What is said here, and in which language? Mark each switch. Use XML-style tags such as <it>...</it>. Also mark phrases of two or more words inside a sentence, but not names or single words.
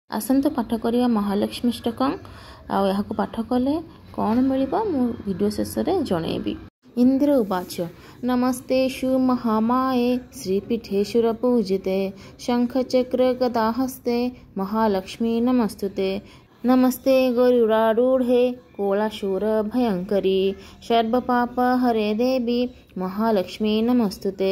<or>ଆସନ୍ତୁ ପାଠ କରିଆ ମହାଲକ୍ଷ୍ମୀ ଅଷ୍ଟକଂ ଆ ପାଠ କଲେ କୌନ ମିଳିବା ମୁ ଭିଡିଓ ଶେଷ ରେ ଜଣେବି।</or> <sa>इंद्र उवाच नमस्तेषु महामाये श्रीपीठेश्वर पूजिते शंखचक्र गदाहस्ते महालक्ष्मी नमस्तुते। नमस्ते गरुडारूढ़े कोलाशूर भयंकरी सर्वपाप हरे देवी महालक्ष्मी नमस्तुते।</sa>